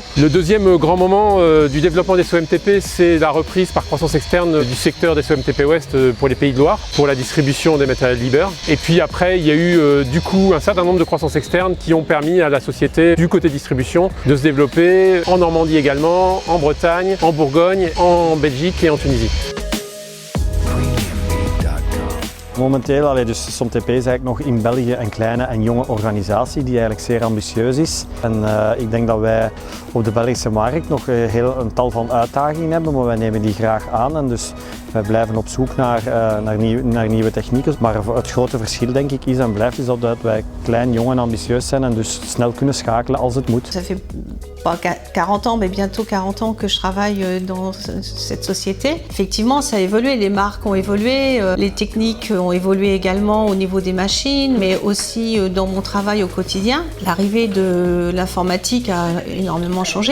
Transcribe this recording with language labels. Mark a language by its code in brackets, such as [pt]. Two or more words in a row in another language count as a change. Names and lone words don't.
[fr] Le deuxième grand moment du développement des SOMTP, c'est la reprise par croissance externe du secteur des SOMTP Ouest pour les Pays de Loire, pour la distribution des matériels Liber. Et puis après, il y a eu du coup un certain nombre de croissances externes qui ont permis à la société du côté distribution de se développer en Normandie également, en Bretagne, en Bourgogne, en Belgique et en Tunisie. [nl] Momenteel, dus SOMTP is eigenlijk nog in België een kleine en jonge organisatie die eigenlijk zeer ambitieus is. En ik denk dat wij op de Belgische markt nog een tal van uitdagingen hebben, maar wij nemen die graag aan. En dus wij blijven op zoek naar nieuwe technieken. Maar het grote verschil denk ik is en blijft is dat wij klein, jong en ambitieus zijn en dus snel kunnen schakelen als het moet. [fr] Ça fait pas 40 ans, mais bientôt 40 ans que je travaille dans cette société. Effectivement, ça a évolué, les marques ont évolué, les techniques ont évolué également au niveau des machines, mais aussi dans mon travail au quotidien. L'arrivée de l'informatique a énormément changé.